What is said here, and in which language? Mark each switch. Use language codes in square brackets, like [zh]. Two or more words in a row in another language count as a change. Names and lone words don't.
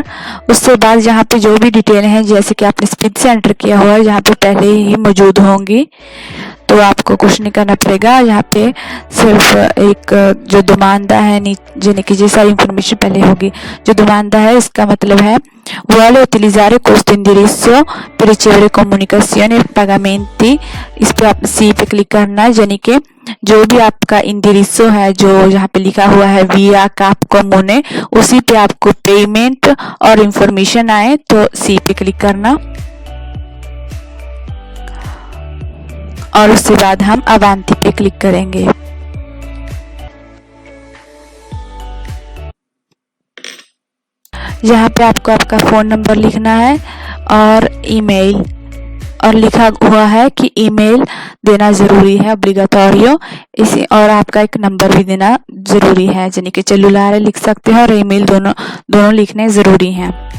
[hi] उसके बाद यहाँ पे जो भी डिटेल है जैसे कि आपने स्पीड से एंटर किया हुआ है यहाँ पे पहले ही मौजूद होंगी तो आपको कुछ नहीं करना पड़ेगा। यहाँ पे सिर्फ एक जो दोमांदा है यानी कि जैसा इंफॉर्मेशन पहले होगी जो दोमांदा है इसका मतलब [it] है vuole utilizzare questo indirizzo per ricevere comunicazioni e pagamenti, [hi] इस पे आप सी पे क्लिक करना है यानी कि जो भी आपका इंडिरिसो है जो यहाँ पे लिखा हुआ है [it] via cap comune [hi] उसी पे आपको पेमेंट और इंफॉर्मेशन आए तो सी पे क्लिक करना और उसके बाद हम अवांति पे क्लिक करेंगे। यहाँ पे आपको आपका फ़ोन नंबर लिखना है और ईमेल और लिखा हुआ है कि ईमेल देना ज़रूरी है ओब्लिगाटोरियो इसी और आपका एक नंबर भी देना ज़रूरी है यानी कि सेलुलर लिख सकते हैं और ईमेल दोनों लिखने ज़रूरी हैं।